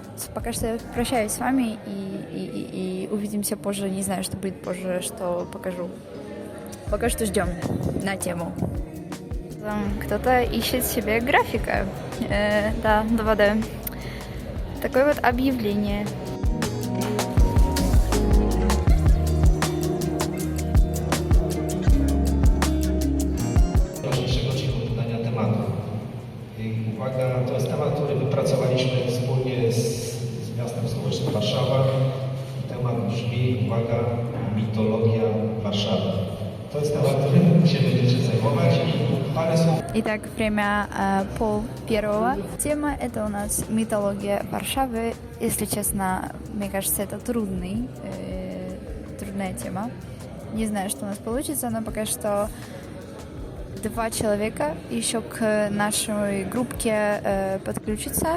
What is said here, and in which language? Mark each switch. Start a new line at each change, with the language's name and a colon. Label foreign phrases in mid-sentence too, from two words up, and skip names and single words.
Russian: Пока что я прощаюсь с вами и увидимся позже, не знаю, что будет позже, что покажу. Пока что ждем на тему. Кто-то ищет себе графика. Да, 2D. Такое вот объявление.
Polish: Uwaga, to jest temat, który wypracowaliśmy wspólnie z miastem stołecznym Warszawa. Temat brzmi, uwaga, mitologia Warszawy. To jest temat, którym się będziecie zajmować i parę słów.
Russian: Итак, время 12:30. Тема — это у нас митология Варшавы. Если честно, мне кажется, это трудная тема. Не знаю, что у нас получится, но пока что 2 человека еще к нашей группке подключится.